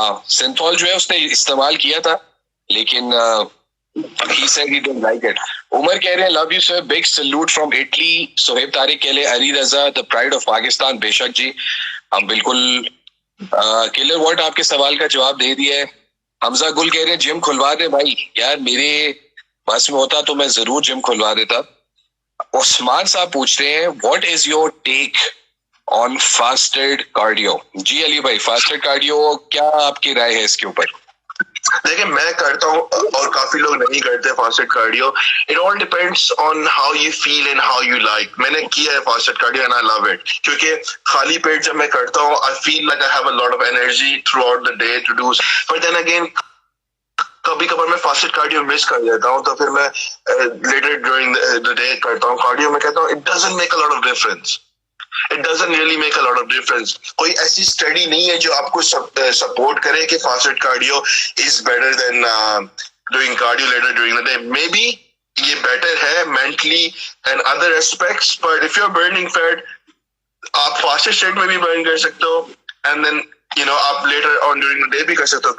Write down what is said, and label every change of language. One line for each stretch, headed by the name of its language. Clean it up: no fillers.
Urdu: سنتھول جو ہے اس نے استعمال کیا تھا, لیکن
English: he said he didn't like it. Umar
Urdu: کہہ رہے ہیں
English: love you sir, big salute from Italy.
Urdu: Suhaib Tariq کہہ رہے Ali Raza
English: the pride of Pakistan.
Urdu: بے شک جی, ہم بالکل کلر واٹ آپ کے سوال کا جواب دے دیا ہے. حمزہ گل کہہ رہے ہیں جم کھلوا دے بھائی. یار میرے بس میں ہوتا تو میں ضرور جم کھلوا دیتا. عثمان صاحب پوچھ رہے ہیں
English: What is your take on fasted cardio.
Urdu: جی علی بھائی, فاسٹڈ کارڈیو کیا آپ کی رائے ہے اس کے اوپر؟ دیکھیں میں کرتا ہوں اور کافی لوگ نہیں کرتے fasted cardio.
English: It all depends on how you feel and how you like.
Urdu: میں نے کیا ہے
English: fasted cardio and I love it,
Urdu: کیونکہ خالی پیٹ جب میں کرتا ہوں
English: I feel like I have a lot of energy throughout the day to do. But then again
Urdu: کبھی کبھار میں فاسٹڈ کارڈیو مس کر دیتا ہوں, تو پھر میں
English: later during the day
Urdu: کرتا ہوں کارڈیو. میں کہتا ہوں
English: It doesn't make a lot of difference. It doesn't really make a lot of difference.
Urdu: کوئی ایسی اسٹڈی نہیں ہے جو آپ کو سپورٹ کرے کہ fasted cardio
English: Is better than doing cardio later during the day. Maybe یہ better ہے mentally and other aspects, but if you are burning fat
Urdu: آپ فاسٹڈ اسٹیٹ میں بھی برن کر سکتے ہو,
English: and then you know
Urdu: آپ later on during the day بھی کر سکتے ہو.